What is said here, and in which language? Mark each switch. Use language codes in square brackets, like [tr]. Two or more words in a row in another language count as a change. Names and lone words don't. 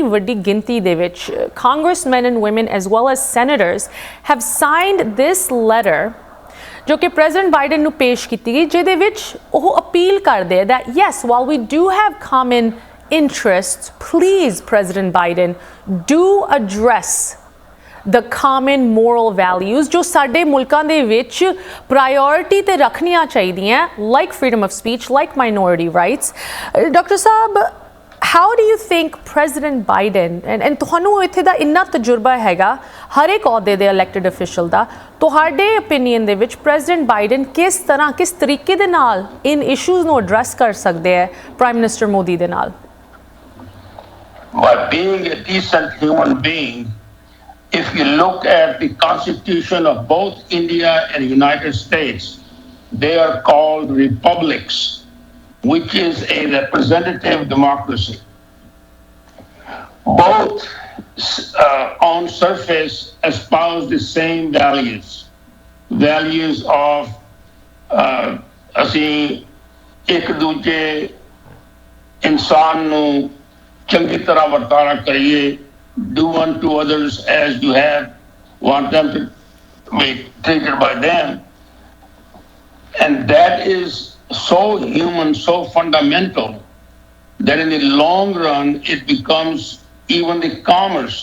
[pa] ਵੱਡੀ ਗਿਣਤੀ ਦੇ ਵਿੱਚ [en] congressman and woman as well as senators have signed this letter [pa] ਜੋ ਕਿ ਪ੍ਰੈਜ਼ੀਡੈਂਟ ਬਾਈਡਨ ਨੂੰ ਪੇਸ਼ ਕੀਤੀ ਗਈ ਜਿਹਦੇ ਵਿੱਚ ਉਹ ਅਪੀਲ ਕਰਦੇ [en] that yes while we do have common interests please President Biden do address the common moral values [pa] ਜੋ ਸਾਡੇ ਮੁਲਕਾਂ ਦੇ ਵਿੱਚ ਪ੍ਰਾਇੋਰਟੀ ਤੇ ਰੱਖਣੀਆਂ ਚਾਹੀਦੀਆਂ [en] like freedom of speech, like minority rights. [pa] ਡਾਕਟਰ ਸਾਹਿਬ [en] how do you think President Biden and [pa] ਤੁਹਾਨੂੰ ਇੱਥੇ ਦਾ ਇੰਨਾ ਤਜਰਬਾ ਹੈਗਾ ਹਰ ਇੱਕ ਅਹੁਦੇ ਦੇ [en] elected official [pa] ਦਾ ਤੁਹਾਡੇ opinion ਦੇ ਵਿੱਚ President Biden ਕਿਸ ਤਰੀਕੇ ਦੇ ਨਾਲ ਇਨ issues ਨੂੰ address ਕਰ ਸਕਦੇ ਹੈ Prime Minister ਮੋਦੀ ਦੇ ਨਾਲ? [en] By being a decent human being, if you look at the constitution of both India and United States, they are called republics, which is a representative democracy. Both on surface espouse the same values of [pa] ਅਸੀਂ ਇੱਕ ਦੂਜੇ ਇਨਸਾਨ ਨੂੰ ਚੰਗੀ ਤਰ੍ਹਾਂ ਵਰਤਾਰਾ ਕਰੀਏ, [en] do unto others as you want them to be treated by them. And that is so human, so fundamental, that in the long run it becomes even the commerce.